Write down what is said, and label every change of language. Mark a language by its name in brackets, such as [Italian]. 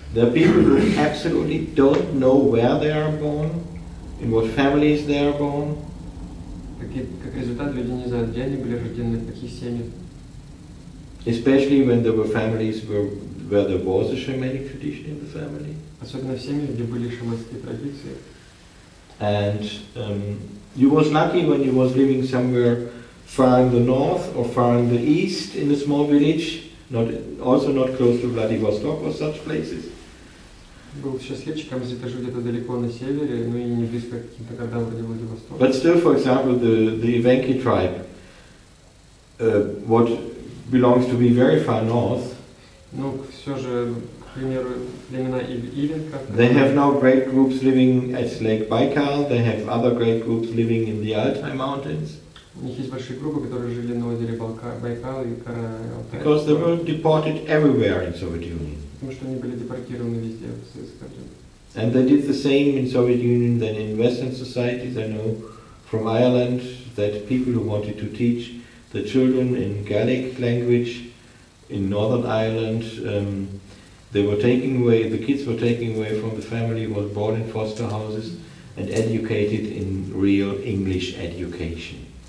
[English] There are people who absolutely don't know where they are born, in what families they are born. [Russian] Как результат, люди не знают, где они были рождены, в каких семьях. [English] Especially when there were families where there was a shamanic tradition in the family. [Russian] Особенно в семьях, где были шаманские традиции. [English] And you was lucky when you was living somewhere far in the north or far in the east in a small village, also not close to Vladivostok or such places. [Russian] Был счастливчиком, если ты жил где-то далеко на севере, но и не близко к каким-то городам вроде Владивостока. [English] But still, for example, the Evenki tribe, what belongs to be very far north, [Russian] Ну, все же, к примеру, племена Ивенков. [English] they have now great groups living at Lake Baikal, they have other great groups living in the Altai mountains. [Russian] У них есть большие группы, которые жили на озере Байкал и Караалтай. [English] Because they were deported everywhere in Soviet Union. [Russian] Потому что они были депортированы везде в Советском Союзе. [English] And they did the same in Soviet Union than in Western societies. I know from Ireland that people who wanted to teach the children in Gaelic language in Northern Ireland, they were taking away, the kids were taken away from the family, was brought in foster houses and educated in real English education.